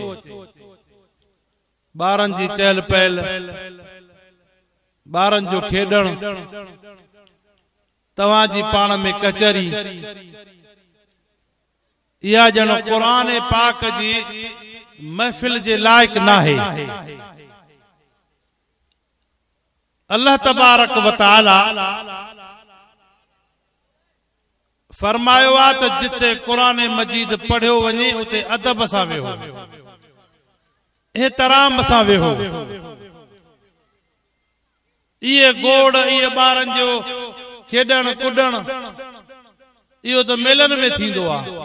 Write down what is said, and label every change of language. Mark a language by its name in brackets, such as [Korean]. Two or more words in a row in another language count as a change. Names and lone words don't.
[Sindhi] ॿारनि जी चहल पहल, ॿारनि जो खेॾण, तव्हां जी पाण में कचहरी, इहा ॼणो क़ुरान पाक जी महफिल जे लायक नाहे। अल्लाह तबारक व तआला फरमायो आ त जिते क़ुरान मजीद पढ़ियो वञे उते अदब सां वेहो, एहतराम सां वेहो। इहे गोड़, इहे ॿारनि जो खेॾण कुॾण, इहो त मेलनि में थींदो आहे।